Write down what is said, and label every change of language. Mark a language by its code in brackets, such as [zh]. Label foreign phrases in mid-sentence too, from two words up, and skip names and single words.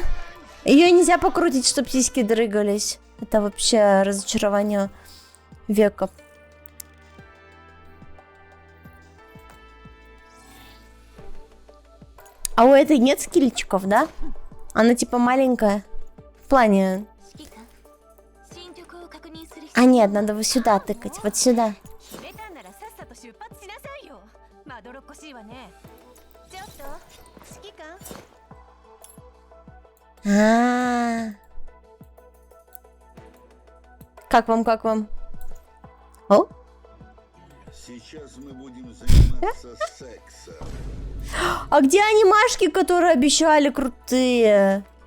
[ru] Ее нельзя покрутить, чтобы сиськи дрыгались. Это вообще разочарование века. А у этой нет скилличков, да? Она типа маленькая. В плане... [ja] 指揮官進捗を確認する必 [ru] А нет, надо вот сюда тыкать. Вот сюда. [ja] 決めたんならさっさと出発しなさいよまどろっこしいわねちょっと指揮官 [ru] А-а-а. Как вам, как вам? О? Сейчас мы будем заниматься сексом. А где анимашки, которые обещали крутые?